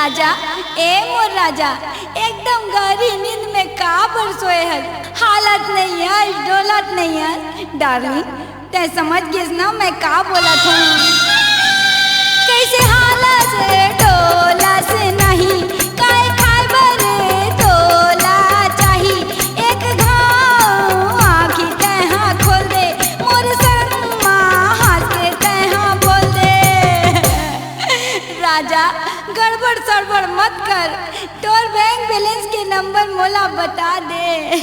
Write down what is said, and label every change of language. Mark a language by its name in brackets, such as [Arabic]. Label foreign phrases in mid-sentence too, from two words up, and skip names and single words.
[Chhattisgarhi] राजा ए मोर राजा एकदम गहरी नींद में का पर सोए है, हालत नहीं है डोलत नहीं है। डार्लिंग ते समझ गेस ना मैं का बोला था। कैसे हालत डोला से नहीं, काय खाए बरे तोला चाही। एक घाव आँखी तैहा खोल दे, मोर शर्मा हंस के तैहा बोल दे। राजा गड़बड़ सड़बड़ मत कर, तोर [English] bank balance [Chhattisgarhi] के नंबर मोला बता दे।